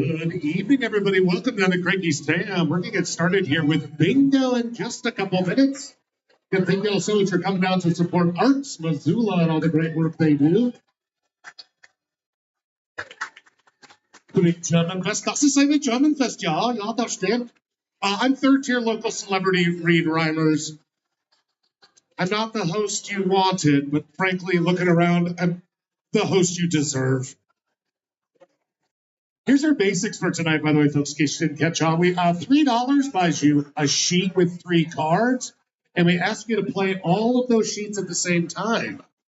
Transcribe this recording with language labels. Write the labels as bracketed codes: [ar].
[en] good evening, everybody. Welcome down to Cranky's Tam. We're going to get started here with bingo in just a couple minutes. And thank you all so much for coming down to support Arts Missoula and all the great work they do. Great German Fest. [de] Das ist eine German Fest, ja, das stimmt. [en] I'm third-tier local celebrity Reed Reimers. I'm not the host you wanted, but frankly, looking around, I'm the host you deserve. Here's our basics for tonight, by the way, folks, in case you didn't catch on. We $3 buys you a sheet with 3 cards, and we ask you to play all of those sheets at the same time.